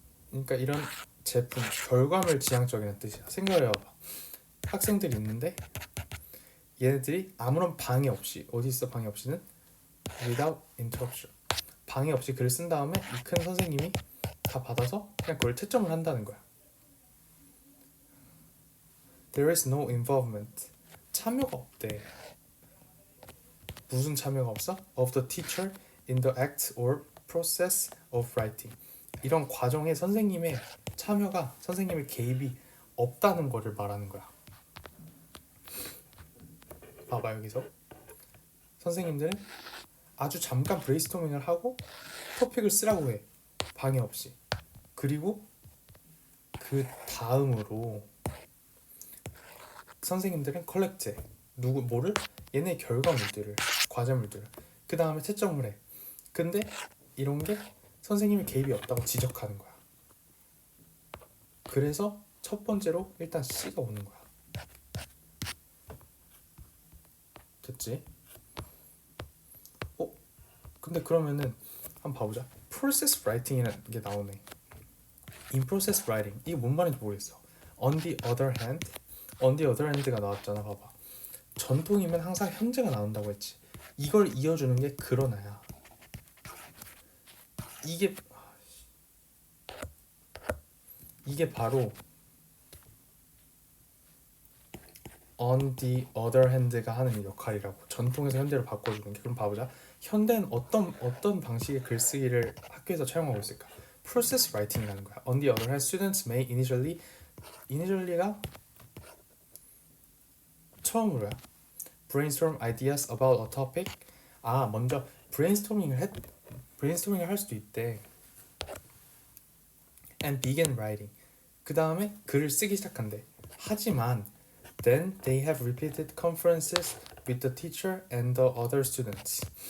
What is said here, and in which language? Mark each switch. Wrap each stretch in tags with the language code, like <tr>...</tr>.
<ko>그러니까 이런 제품, 결과물 지향적이라는 뜻이야. 생각을 해봐. 학생들이 있는데 얘네들이 아무런 방해 없이, 어디 있어 방해 없이는?</ko> <en>without interruption.</en> <ko>방해 없이 글을 쓴 다음에 이 큰 선생님이 다 받아서 그냥 그걸 채점을 한다는 거야.</ko> <en>There is no involvement.</en> <ko>참여가 없대. 무슨 참여가 없어?</ko> <en>Of the teacher in the act or process of writing.</en> <ko>이런 과정에 선생님의 참여가, 선생님의 개입이 없다는 거를 말하는 거야. 봐봐, 여기서 선생님들은 아주 잠깐 브레인스토밍을 하고 토픽을 쓰라고 해. 방해 없이. 그리고 그 다음으로 선생님들은 컬렉트해. 누구 뭐를? 얘네 결과물들을, 과제물들을. 그 다음에 채점을 해. 근데 이런 게 선생님이 개입이 없다고 지적하는 거야. 그래서 첫 번째로 일단 C가 오는 거야. 됐지? 근데 그러면은 한번 봐보자. Process Writing이라는 게 나오네. In Process Writing 이게 뭔 말인지 모르겠어. On the other hand가 나왔잖아. 봐봐. 전통이면 항상 현재가 나온다고 했지. 이걸 이어주는 게 그러나야. 이게 바로 on the other hand가 하는 역할이라고. 전통에서 현대로 바꿔주는 게. 그럼 봐보자. 현대는 어떤 방식의 글쓰기를 학교에서 차용하고 있을까? Process writing이라는 거야.</ko> <en>On the other hand, students may initially가 처음으로야. brainstorm ideas about a topic.</en> <ko>먼저 brainstorming을 할 수도 있대.</ko> <en>and begin writing.</en> <ko>그 다음에 글을 쓰기 시작한대. 하지만</ko> <en>then they have repeated conferences with the teacher and the other students.</en>